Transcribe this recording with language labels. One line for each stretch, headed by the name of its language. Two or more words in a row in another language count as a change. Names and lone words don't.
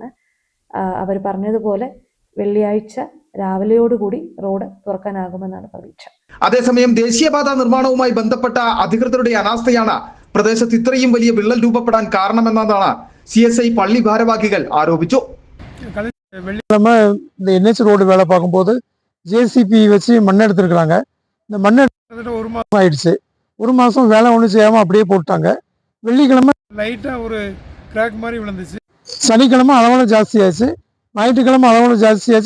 Malayalam: അവർ പറഞ്ഞതുപോലെ വെള്ളിയാഴ്ച രാവിലെയോടുകൂടി റോഡ് തുറക്കാനാകുമെന്നാണ് പ്രതീക്ഷ. അതേസമയം ദേശീയപാത നിർമ്മാണവുമായി ബന്ധപ്പെട്ട അധികൃതരുടെ അനാസ്ഥയാണ് പ്രദേശത്ത് ഇത്രയും വലിയ വിള്ളൽ രൂപപ്പെടാൻ കാരണമെന്നതാണ് CSI പള്ളി ഭാരവാഹികൾ ആരോപിച്ചു.
Tamil: நம்ம இந்த NH ரோடு வேலை பார்க்கும்போது JCP வச்சு மண் எடுத்துருக்குறாங்க. இந்த மண் எடுத்து 1 மாதம் ஆயிடுச்சு. 1 மாதம் வேலை ஒன்றும் செய்யாமல் அப்படியே போட்டாங்க. வெள்ளிக்கிழமை லைட்டாக ஒரு கிராக் மாதிரி விழுந்துச்சு. சனிக்கிழமை அளவோட ஜாஸ்தியாச்சு. ஞாயிற்றுக்கிழமை அளவோட ஜாஸ்தியாச்சு.